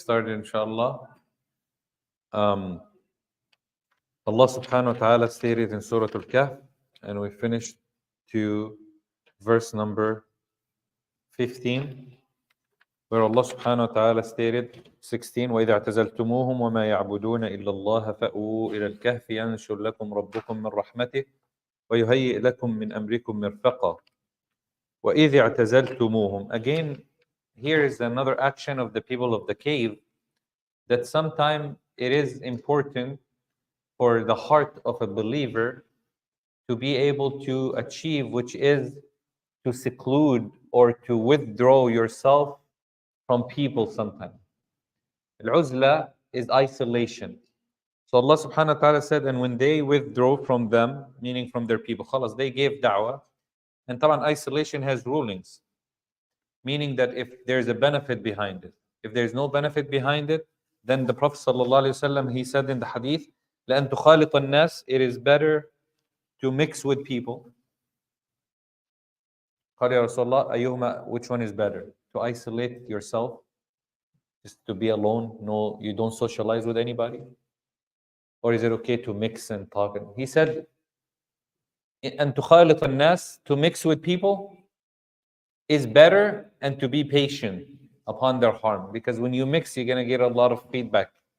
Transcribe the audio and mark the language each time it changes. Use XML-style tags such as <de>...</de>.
<en>Inshallah. Allah subhanahu wa ta'ala stated in Surah Al-Kahf, and we finished to verse number 15, where Allah subhanahu wa ta'ala stated 16,</en> <ar>وَإِذَا اعْتَزَلْتُمُوهُمْ وَمَا يَعْبُدُونَ إِلَّا اللَّهَ فَأْوُوا إِلَى الْكَهْفِ يَنشُرْ لَكُمْ رَبُّكُم مِّن رَّحْمَتِهِ وَيُهَيِّئْ لَكُم مِّنْ أَمْرِكُم مِّرْفَقًا وَإِذِ اعْتَزَلْتُمُوهُم.</ar> <en>Again, here is another action of the people of the cave, that sometimes it is important for the heart of a believer to be able to achieve, which is to seclude or to withdraw yourself from people sometimes. Al-uzla is isolation. So Allah subhanahu wa ta'ala said, and when they withdraw from them, meaning from their people, khalas, they gave da'wah. And طبعا isolation has rulings, meaning that if there's a benefit behind it. If there's no benefit behind it, then the Prophet sallallahu alaihi wasallam, he said in the hadith,</en> <ar>لأن تخالط الناس,</ar> <en>it is better to mix with people.</en> <ar>قال يا رسول الله أيهما,</ar> <en>which one is better? To isolate yourself, just to be alone, no, you don't socialize with anybody? Or is it okay to mix and talk? He said,</en> <ar>أن تخالط الناس,</ar> <en>to mix with people is better, and to be patient upon their harm, because when you mix, you're going to get a lot of feedback.</en>